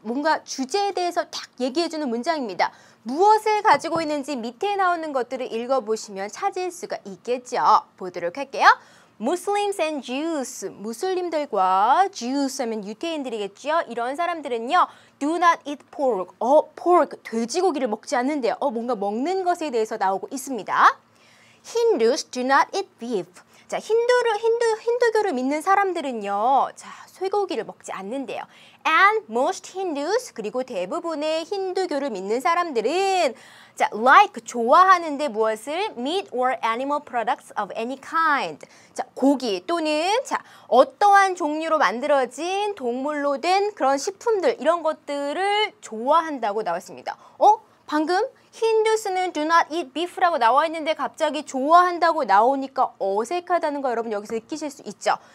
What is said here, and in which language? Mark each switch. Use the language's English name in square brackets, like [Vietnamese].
[Korean] 뭔가 주제에 대해서 딱 얘기해주는 문장입니다. 무엇을 가지고 있는지 밑에 나오는 것들을 읽어보시면 찾을 수가 있겠죠. 보도록 할게요. [English] Muslims and Jews, [Korean] 무슬림들과 Jews 하면 유태인들이겠죠. 이런 사람들은요. [English] Do not eat pork. [Korean] pork, 돼지고기를 먹지 않는데요. 뭔가 먹는 것에 대해서 나오고 있습니다. [English] Hindus do not eat beef. [Korean] 자, 힌두교를 믿는 사람들은요. 자, 쇠고기를 먹지 않는데요. [English] And most Hindus, [Korean] 그리고 대부분의 힌두교를 믿는 사람들은 자, like, 좋아하는데 무엇을? [English] meat or animal products of any kind. [Korean] 자, 고기 또는 자, 어떠한 종류로 만들어진 동물로 된 그런 식품들, 이런 것들을 좋아한다고 나왔습니다. 방금 힌두스는 [English] do not eat beef [Korean] 라고 나와 있는데 갑자기 좋아한다고 나오니까 어색하다는 거 여러분 여기서 느끼실 수 있죠.